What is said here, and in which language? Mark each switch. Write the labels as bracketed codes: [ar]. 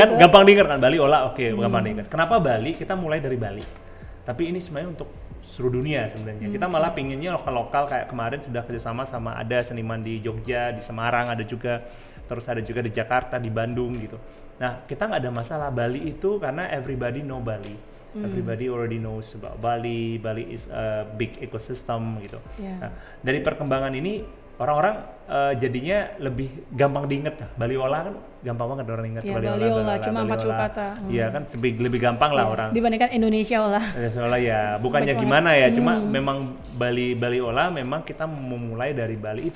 [id] Kan gampang diingat kan Bali Ola, gampang diingat. Kenapa Bali? Kita mulai dari Bali. Tapi ini sebenarnya untuk seluruh dunia sebenarnya. Kita malah pinginnya lokal-lokal, kayak kemarin sudah kerjasama sama ada seniman di Jogja, di Semarang ada juga, terus ada juga di Jakarta, di Bandung gitu. Nah, kita nggak ada masalah. Bali itu karena [en] everybody know Bali. Everybody already knows about Bali. Bali is a big ecosystem gitu. [id] Nah, dari perkembangan ini orang-orang jadinya lebih gampang diinget. Baliola kan gampang banget orang ingat. Baliola cuma 4 kata. Iya kan lebih gampang lah orang. Dibandingkan Indonesia Ola. Soalnya ya bukannya gimana ya, cuma memang Baliola memang kita memulai dari Bali.